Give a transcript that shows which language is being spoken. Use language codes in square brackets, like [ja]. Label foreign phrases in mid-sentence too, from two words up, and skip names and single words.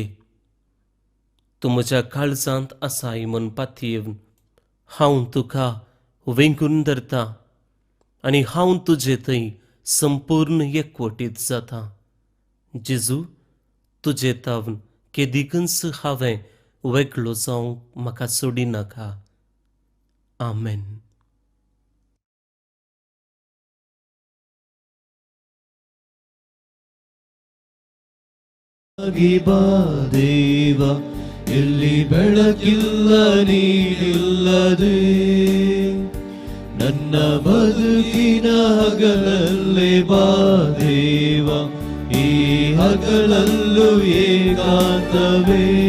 [kok] तूं म्हज्या काळजांत आसाय म्हूण पातयेवन हांव तुका वेंकून धरतां आनी हांव तुजे थंय संपूर्ण एकवटीत जातां. जेजू, तुजे तावन केदिकच हांवें वेगळो जावंक म्हाका सोडिनाका. आमेन. [kn] ದೇವ, ಎಲ್ಲಿ ಬೆಳಕಿಲ್ಲ ನೀನಿಲ್ಲದೆ, ನನ್ನ ಬದುಕಿನ ಹಗಲಲ್ಲೇ ಬಾ ದೇವ, ಈ ಹಗಲಲ್ಲೂ ಏಕಾಂತವೇ.